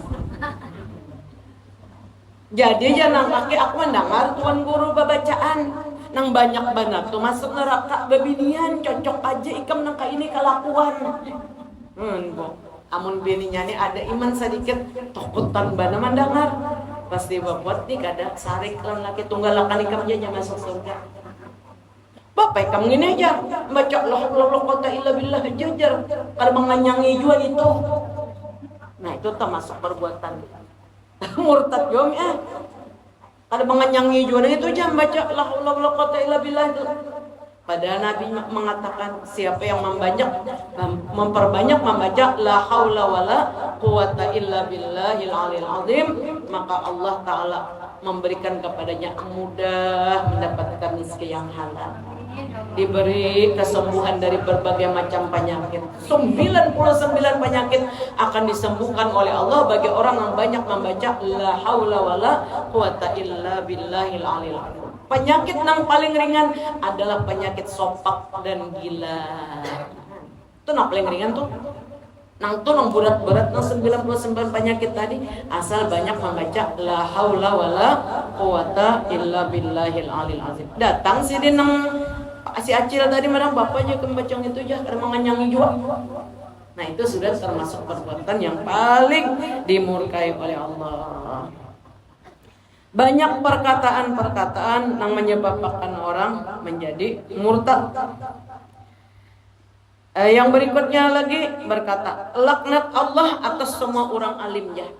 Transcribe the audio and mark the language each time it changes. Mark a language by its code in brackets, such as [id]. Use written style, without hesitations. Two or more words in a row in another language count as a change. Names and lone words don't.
[bjn] Jadi jangan laki aku mendengar tuan guru babacaan nang banyak banget tuh masuk neraka babinian cocok aja ikam nang ini kelakuan. Amun bininya nih ada iman sedikit takutan bana mendengar pasti bapak nih kada sarik lan laki tunggalakan ikam aja masuk surga. Bapak kamu ini aja baca [ar] لا قوة إلا بالله [bjn] jajar kada menganyangi juga itu. [id] Nah itu termasuk perbuatan murtad jom ya. [bjn] Kada menganyangi juga itu jam baca [ar] لا قوة إلا بالله [bjn] itu. [id] Padahal Nabi mengatakan siapa yang memperbanyak membaca [ar] لا حول ولا قوة إلا بالله العلي العظيم, [id] maka Allah Ta'ala memberikan kepadanya mudah mendapatkan rezeki yang halal, diberi kesembuhan dari berbagai macam penyakit. 99 penyakit akan disembuhkan oleh Allah bagi orang yang banyak membaca [ar] لا حول ولا قوة إلا بالله العلي العظيم. [id] Penyakit yang paling ringan adalah penyakit sopak dan gila. Itu yang paling ringan tuh. [bjn] Nang tuh nang berat-berat nang 99 penyakit tadi asal banyak membaca [ar] لا حول ولا قوة إلا بالله العلي العظيم. [bjn] Datang si nang si Acil tadi marang bapaknya kembacang itu aja karena menganyangi juga. [id] Nah itu sudah termasuk perbuatan yang paling dimurkai oleh Allah. Banyak perkataan-perkataan yang menyebabkan orang menjadi murtad. Yang berikutnya lagi berkata, laknat Allah atas semua orang alim ya.